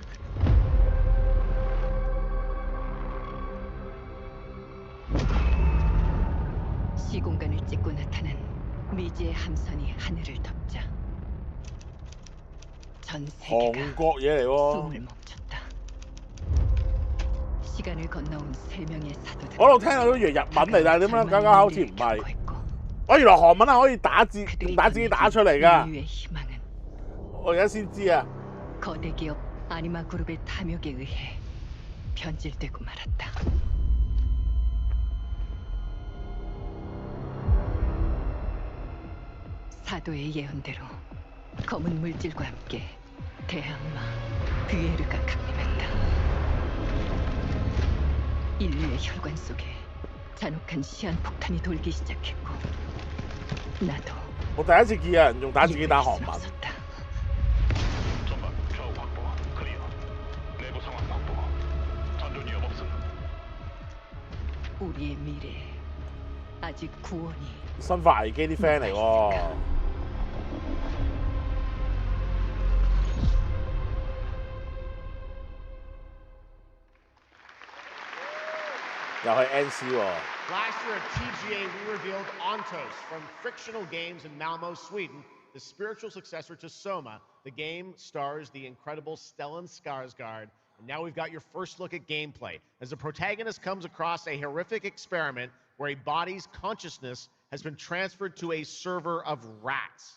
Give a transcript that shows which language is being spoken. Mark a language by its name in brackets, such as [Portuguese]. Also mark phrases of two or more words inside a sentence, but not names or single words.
[Korean] 시공간을 찍고 나타난 미지의 함선이 하늘을 덮자 전 세계가 숨을 멈췄다. 시간을 건너온 3명의 사도들. [Cantonese] 我喺度聽到都以為日文嚟，但係點解啱啱好似唔係？我原來韓文係可以打字，用打字打出嚟㗎。我而家先知啊。 [Korean] 거대 기업 아니마 그룹의 탐욕에 의해 변질되고 말았다. 사도의 예언대로 검은 물질과 함께 대항마 뷰에르가 강림했다. 인류의 혈관 속에 잔혹한 시한폭탄이 돌기 시작했고 나도 [Cantonese] 我第一次見有人用打字機打韓文。 [Korean] 우리의 미래에 아직 구원이 [Cantonese] 生化危機啲 friend 嚟喎。又係 NC 喎。 [English] Last year at TGA, we revealed Ontos from Frictional Games in Malmo, Sweden, the spiritual successor to Soma. The game stars the incredible Stellan Skarsgård. And now we've got your first look at gameplay as the protagonist comes across a horrific experiment where a body's consciousness has been transferred to a server of rats.